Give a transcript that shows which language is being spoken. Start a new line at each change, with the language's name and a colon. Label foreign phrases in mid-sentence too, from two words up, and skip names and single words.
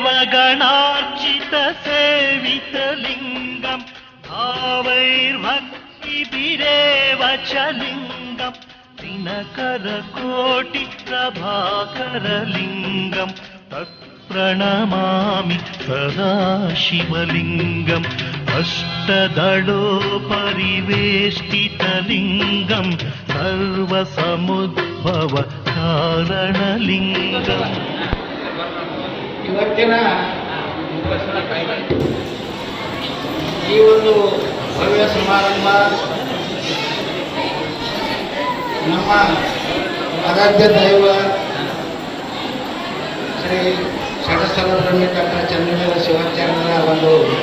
Sanskrit: गणार्चित सेवितलिङ्गं भावैर्भक्तिभिरेव च लिङ्गं दिनकरकोटिप्रभाकरलिङ्गं तत्प्रणमामि सदा शिवलिङ्गम् अष्टदलोपरिवेष्टितलिङ्गं सर्वसमुद्भव कारणलिङ्गम्
Kannada: ಇವತ್ತಿನ ಈ ಒಂದು ಭವ್ಯ ಸಮಾರಂಭ ನಮ್ಮ ಆರಾಧ್ಯ ದೈವ ಶ್ರೀ ಷಡಸ್ಥಲಬ್ರಹ್ಮಿ ಡಾಕ್ಟರ್ ಚನ್ನವೀರ ಶಿವಾಚಾರ್ಯರ ಒಂದು